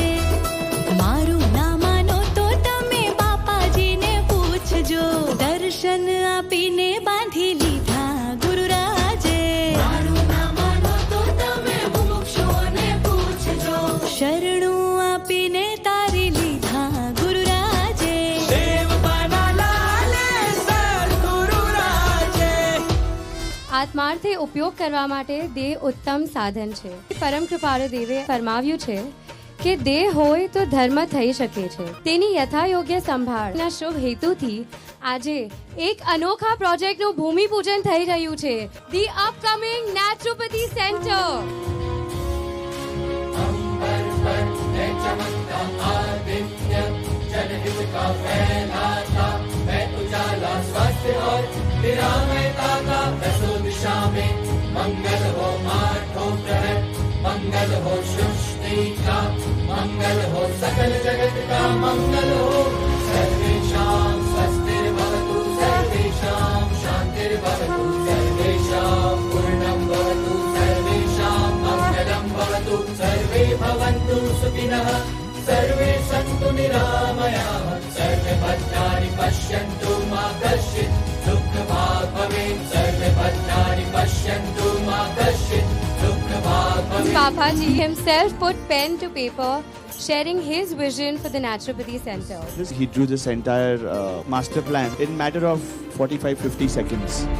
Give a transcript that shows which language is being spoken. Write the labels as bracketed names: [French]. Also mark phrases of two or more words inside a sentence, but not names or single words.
[Gujarati] મારું ના માનો તો તમે બાપા જી ને પૂછજો, દર્શન આપીને બાંધી લીધા ગુરુ રાજે। મારું ના માનો તો તમે મુમુક્ષુઓ ને પૂછજો, શરણું આપીને તારી લીધા ગુરુ રાજે। દેવ બના લાલે સદ્ગુરુ રાજે। આત્માર્થે ઉપયોગ કરવા માટે દેહ ઉત્તમ સાધન છે। પરમ કૃપાળુ દેવે ફરમાવ્યું છે કે દેહ હોય તો ધર્મ થઈ શકે છે, તેની યથાયોગ્ય સંભાળના શુભ હેતુથી આજે એક અનોખા પ્રોજેક્ટનું ભૂમિપૂજન થઈ રહ્યું છે, [English] the upcoming naturopathy center. [Hindi] मंगल हो माठो प्रहर, मंगल हो सृष्टि का, मंगल हो सकल जगत का मंगल हो। [Sanskrit] सर्वेषां स्वस्तिर्भवतु, सर्वेषां शान्तिर्भवतु, सर्वेषां पूर्णं भवतु, सर्वेषां मंगलं भवतु, सर्वे भवन्तु सुखिनः, सर्वे सन्तु निरामयाः, सर्वे भद्राणि पश्यन्तु मा कश्चित् दुःखभाग् भवेत्, सर्वे भद्राणि पश्यन्तु मा कश्चित् दुःखभाग् भवेत्। [English] Papa ji himself put pen to paper, sharing his vision for the Naturopathy Center. He drew this entire master plan in matter of 45-50 seconds.